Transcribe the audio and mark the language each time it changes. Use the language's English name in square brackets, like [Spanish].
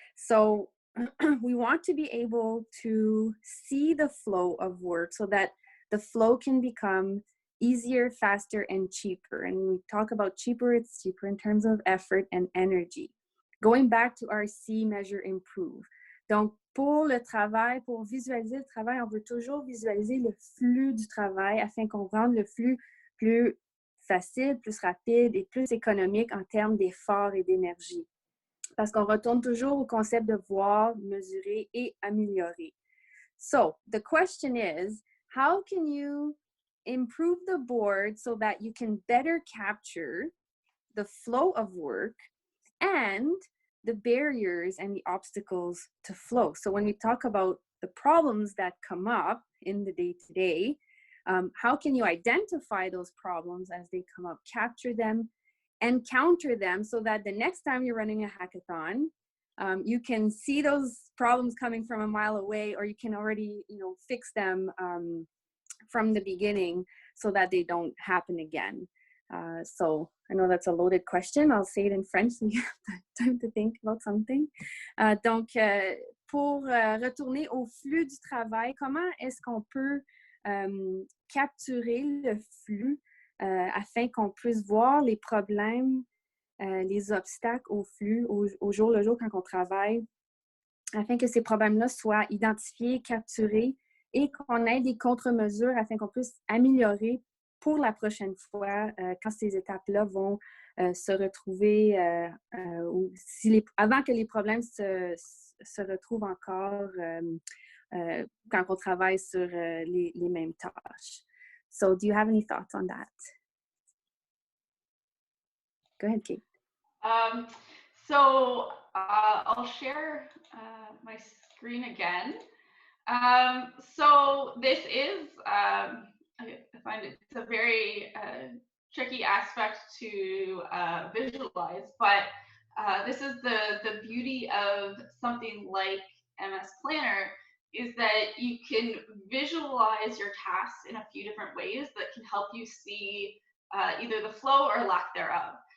[English] So we want to be able to see the flow of work so that the flow can become easier, faster, and cheaper. And when we talk about cheaper, it's cheaper in terms of effort and energy. Going back to our see, measure, improve. [French] Donc, pour le travail, pour visualiser le travail, on veut toujours visualiser le flux du travail afin qu'on rende le flux plus facile, plus rapide et plus économique en termes d'effort et d'énergie. Parce qu'on retourne toujours au concept de voir, mesurer et améliorer. [English] So, the question is, how can you improve the board so that you can better capture the flow of work and the barriers and the obstacles to flow? So when we talk about the problems that come up in the day-to-day, how can you identify those problems as they come up, capture them, and counter them so that the next time you're running a hackathon, you can see those problems coming from a mile away, or you can already, fix them from the beginning so that they don't happen again. So I know that's a loaded question. I'll say it in French so you have time to think about something. [French] Donc, pour retourner au flux du travail, comment est-ce qu'on peut capturer le flux afin qu'on puisse voir les problèmes, les obstacles au flux, au jour le jour quand on travaille, afin que ces problèmes-là soient identifiés, capturés et qu'on ait des contre-mesures afin qu'on puisse améliorer pour la prochaine fois quand ces étapes-là vont se retrouver ou avant que les problèmes se retrouvent encore quand on travaille sur les mêmes tâches. [English] So, do you have any thoughts on that? Go ahead, Kate. So I'll share my screen again. So this is, I find it's a very tricky aspect to visualize, but this is the beauty of something like MS Planner, is that you can visualize your tasks in a few different ways that can help you see either the flow or lack thereof.